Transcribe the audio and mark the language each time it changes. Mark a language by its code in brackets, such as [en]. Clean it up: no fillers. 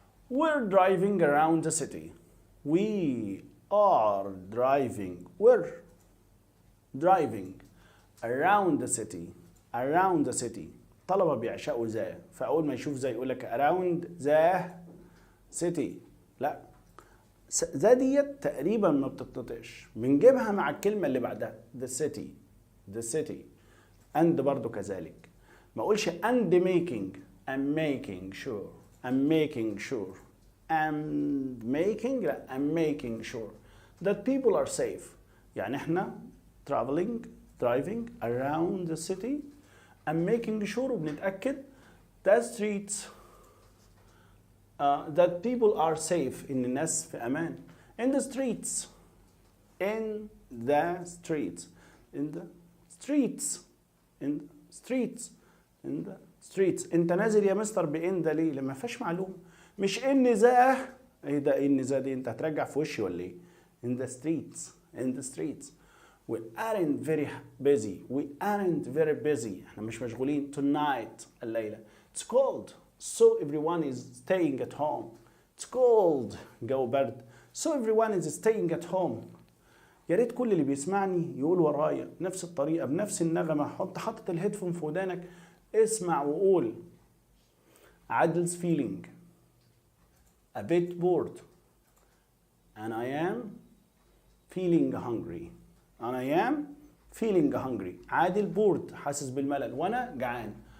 [en] We're driving around the city. We are driving. We're driving around the city. Around the city. [ar] طلبة بيعشقوا ذا فأول ما يشوف ذا يقول لك [en] around the city. [ar] لا ذا ديت تقريبا ما بتتنطقش بنجيبها مع الكلمة اللي بعدها [en] the city. The city. [ar] and برضو كذلك. ما أقولش [en] and making. I'm making sure. I'm making sure. لا I'm making sure that people are safe. [ar] يعني احنا [en] driving around the city. I'm making sure [ar] وبنتأكد [en] that streets that people are safe. [ar] إن الناس في أمان. [en] In the streets. In the streets. In the streets. In the streets. In the streets. [ar] انت نازل يا مستر بإن ده ليه؟ لما فيهاش معلومة. مش إن ذا. ايه ده إن ذا دي انت هترجع في وشي ولا ايه؟ [en] In the streets. In the streets. We aren't very busy. We aren't very busy. [ar] احنا مش مشغولين tonight الليلة. [en] It's cold. So everyone is staying at home. It's cold. [ar] جو برد. [en] So everyone is staying at home. [ar] يا ريت كل اللي بيسمعني يقول ورايا نفس الطريقة بنفس النغمة. حاطط الهيدفون في ودانك اسمع وقول. [en] عادل's feeling a bit bored and I am feeling hungry. and I am feeling hungry. [ar] عادل bored حاسس بالملل وانا جعان.